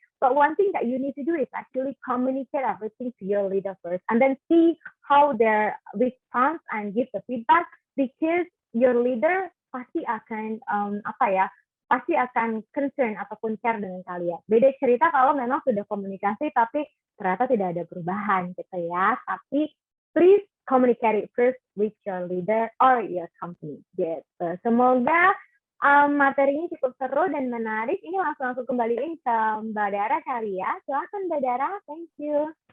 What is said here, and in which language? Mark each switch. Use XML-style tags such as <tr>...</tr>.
<en>But one thing that you need to do is actually communicate everything to your leader first, and then see how their response and give the feedback, because your leader</en> <id>pasti akan pasti akan</id> <en>concern</en> <id>ataupun</id> <en>care</en> <id>dengan kalian. Beda cerita kalau memang sudah komunikasi tapi ternyata tidak ada perubahan gitu ya.</id> <en>Tapi please communicate it first with your leader or your company gitu.</en> <id>Semoga materi ini cukup seru dan menarik. Ini langsung aku kembaliin ke Mbak Dara kali ya. Silakan Mbak Dara,</id> <en>thank you.</en>